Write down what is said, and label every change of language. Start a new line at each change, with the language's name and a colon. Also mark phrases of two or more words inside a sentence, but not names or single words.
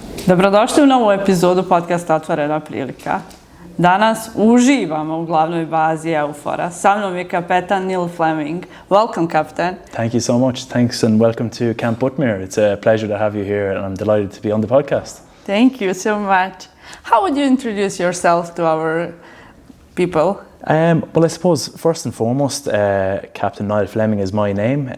Bosnian: Dobrodošli u novu epizodu podcasta Otvorena Prilika. Danas uživamo u glavnoj bazi EUFOR-a. Sa mnom je kapetan Niall Fleming.
English: Welcome, Captain. Thank you so much. Thanks and welcome to Camp Butmir. It's a pleasure to have you here and I'm delighted to be on the podcast. Thank you so much. How would you introduce yourself to our people? Well, I suppose first and foremost, Captain Niall Fleming is my name.